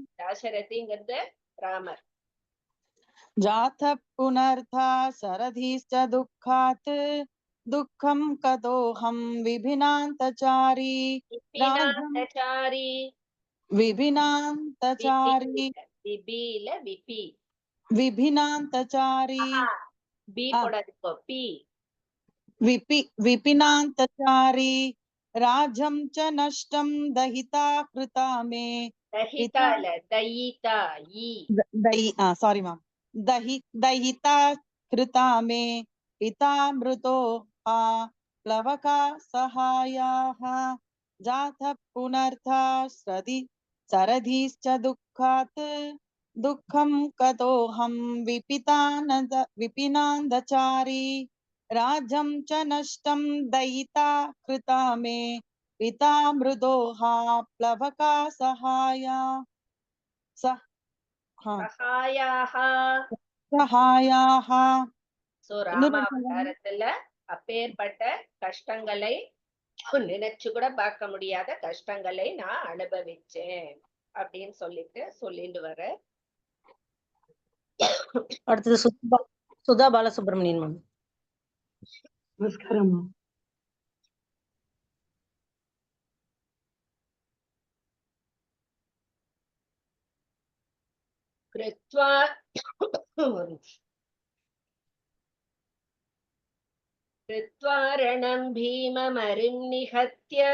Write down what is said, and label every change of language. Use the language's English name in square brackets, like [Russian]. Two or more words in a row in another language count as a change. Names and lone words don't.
[Tamil] दाशरथिங்கிறது ராமர். [Sanskrit] जातः पुनर्था सरधिश्च दुःखात् दुःखं कथोऽहं विभिनान्तचारी विपिनान्तचारी विभिनान्तचारी விபில விபி विभिनान्तचारी [Tamil] பி போடாதீங்க, பி. [Sanskrit] विपिनान्तचारी राज्यं च नष्टं दहिता कृता मे [Tamil] दहिता இல்ல, दयिता ஈ [English] sorry ma'am [Sanskrit] दहिता कृता मे पिता मृतो प्लवका सहायाः जातः पुनर्था सरधिश्च दुःखात् दुःखं कथोऽहं विपिनान्तचारी राज्यं च नष्टं दयिता कृता मे पिता मृदोः प्लवका சகாயாः. [Tamil] சோ ராமாவதாரத்துல அப்பேற்பட்ட கஷ்டங்களை நினைச்சு கூட பார்க்க முடியாத கஷ்டங்களை நான் அனுபவிச்சேன் அப்படின்னு சொல்லிட்டு வர. அடுத்தது சுதா பாலசுப்ரமணியன் மேம். நமஸ்காரம். [Sanskrit] कृत्वा रणं भीममरिं निहत्य